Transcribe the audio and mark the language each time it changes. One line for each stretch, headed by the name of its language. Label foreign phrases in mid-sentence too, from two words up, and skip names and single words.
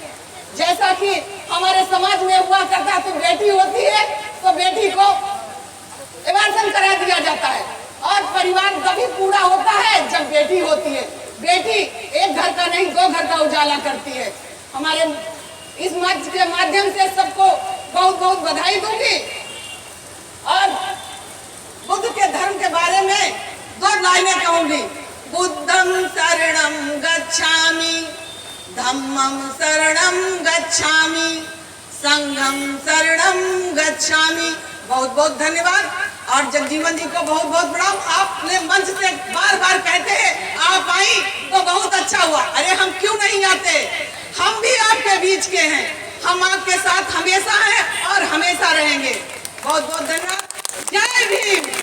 Hindi: जैसा कि हमारे समाज में हुआ करता, तो बेटी होती है तो बेटी को एवार्सन करा दिया जाता है और परिवार तभी पूरा होता है जब बेटी होती है। बेटी एक घर का नहीं 2 घर का उजाला करती है। हमारे इस मंच के माध्यम से सबको बहुत बहुत बधाई दूंगी और बुद्ध के धर्म के बारे में 2 लाइनें कहूंगी।
Pali: बुद्धं शरणं गच्छामि, धम्मं शरणं गच्छामि, संघं शरणं गच्छामि।
Hindi: बहुत बहुत धन्यवाद और जगजीवन जी को बहुत बहुत प्रणाम। आपने मंच से बार बार कहते हैं आप आई तो बहुत अच्छा हुआ। अरे हम क्यों नहीं आते, हम भी आपके बीच के हैं, हम आपके साथ हमेशा हैं और हमेशा रहेंगे। बहुत बहुत धन्यवाद। जय भीम।